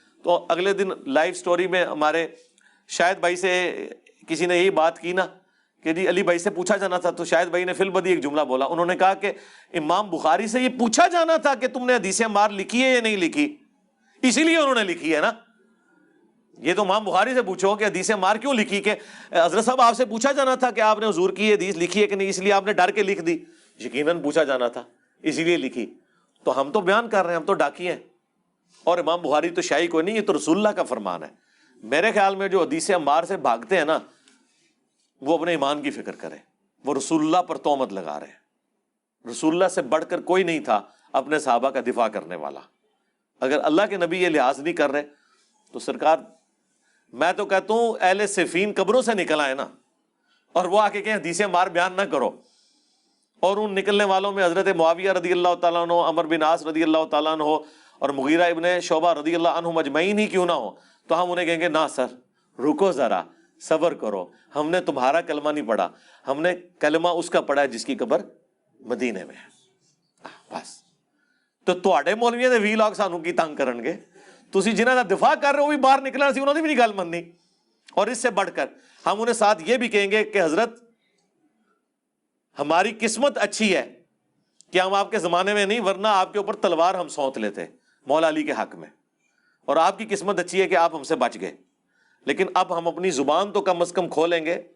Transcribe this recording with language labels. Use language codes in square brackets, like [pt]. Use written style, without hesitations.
[ur] تو اگلے دن live story میں ہمارے شاہد بھائی سے کسی نے یہی بات کی نا کہ جی علی بھائی سے پوچھا جانا تھا، تو شاہد بھائی نے فی البدی ایک جملہ بولا. انہوں نے کہا کہ امام بخاری سے یہ پوچھا جانا تھا کہ تم نے حدیث عمار لکھی ہے یا نہیں لکھی، اسی لیے انہوں نے لکھی ہے نا. یہ تو امام بخاری سے پوچھو کہ حدیث عمار کیوں لکھی، کہ حضرت صاحب آپ سے پوچھا جانا تھا کہ آپ نے حضور کی حدیث لکھی ہے کہ نہیں، اس لیے آپ نے ڈر کے لکھ دی. یقیناً پوچھا جانا تھا اسی لیے لکھی. تو ہم تو بیان کر رہے ہیں، ہم تو ڈاکی ہیں. اور امام بخاری تو شاہی کوئی نہیں، یہ تو رسول اللہ کا فرمان ہے. میرے خیال میں جو حدیث عمار سے بھاگتے ہیں نا وہ اپنے ایمان کی فکر کریں. وہ رسول اللہ پر تہمت لگا رہے ہیں. رسول اللہ سے بڑھ کر کوئی نہیں تھا اپنے صحابہ کا دفاع کرنے والا. اگر اللہ کے نبی یہ لحاظ نہیں کر رہے تو سرکار، میں تو کہتا ہوں اہل صفین قبروں سے نکل آئے نا، اور وہ آ کے کہیں حدیث عمار بیان نہ کرو. اور ان نکلنے والوں میں حضرت معاویہ رضی اللہ تعالیٰ عنہ، عمر بن عاص رضی اللہ تعالیٰ عنہ اور مغیرہ ابن شعبہ رضی اللہ عنہ مجمعین ہی کیوں نہ ہو، تو ہم انہیں کہیں گے نہ سر رکو ذرا، صبر کرو، ہم نے تمہارا کلمہ نہیں پڑھا، ہم نے کلمہ اس کا پڑھا ہے جس کی قبر مدینے میں ہے. [pa] بس تو تواڈے مولویاں دے 20 لاکھ سانوں کی تنگ کرن گے، تسی جنہاں دا دفاع کر رہے ہو بھی باہر نکلنا سی، انہوں نے بھی نہیں گل مننی. [ur] اور اس سے بڑھ کر ہم انہیں ساتھ یہ بھی کہیں گے کہ حضرت ہماری قسمت اچھی ہے کہ ہم آپ کے زمانے میں نہیں، ورنہ آپ کے اوپر تلوار ہم سونت لیتے مولا علی کے حق میں. اور آپ کی قسمت اچھی ہے کہ آپ ہم سے بچ گئے. لیکن اب ہم اپنی زبان تو کم از کم کھولیں گے.